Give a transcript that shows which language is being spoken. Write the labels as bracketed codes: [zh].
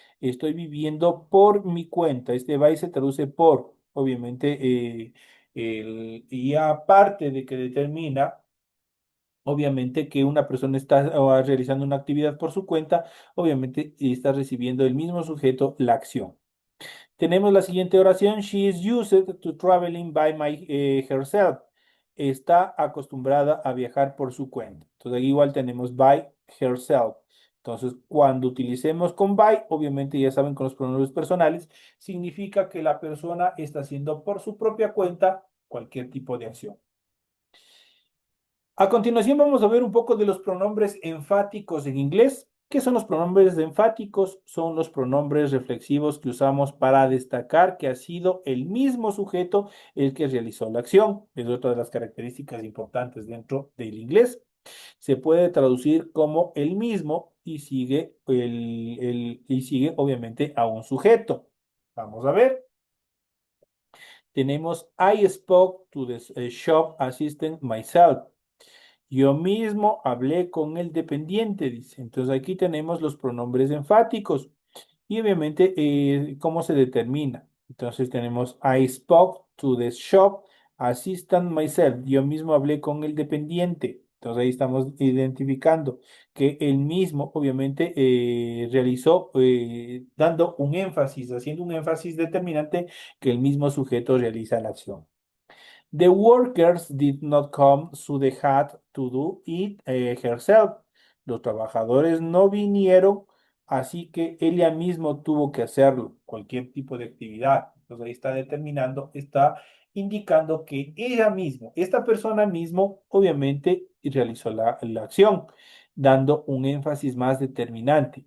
[es] Estoy viviendo por mi cuenta. Este by se traduce por, obviamente, y aparte de que determina, obviamente, que una persona está realizando una actividad por su cuenta, obviamente está recibiendo el mismo sujeto la acción. Tenemos la siguiente oración. [en] She is used to traveling by herself. [es] Está acostumbrada a viajar por su cuenta. Entonces, aquí igual tenemos [en] by herself. [es] Entonces, cuando utilicemos con by, obviamente ya saben con los pronombres personales, significa que la persona está haciendo por su propia cuenta cualquier tipo de acción. A continuación vamos a ver un poco de los pronombres enfáticos en inglés. ¿Qué son los pronombres enfáticos? Son los pronombres reflexivos que usamos para destacar que ha sido el mismo sujeto el que realizó la acción. Es otra de las características importantes dentro del inglés. Se puede traducir como el mismo y sigue, y sigue obviamente a un sujeto. Vamos a ver. Tenemos [en] I spoke to the shop assistant myself. [es] Yo mismo hablé con el dependiente, dice. Entonces aquí tenemos los pronombres enfáticos y obviamente cómo se determina. Entonces tenemos [en] I spoke to the shop assistant myself. [es] Yo mismo hablé con el dependiente. Entonces ahí estamos identificando que él mismo obviamente realizó dando un énfasis, haciendo un énfasis determinante que el mismo sujeto realiza la acción. [en] The workers did not come, so they had to do it herself. [es] Los trabajadores no vinieron, así que ella mismo tuvo que hacerlo, cualquier tipo de actividad. Entonces ahí está determinando, está indicando que ella mismo, esta persona mismo, obviamente realizó la acción, dando un énfasis más determinante.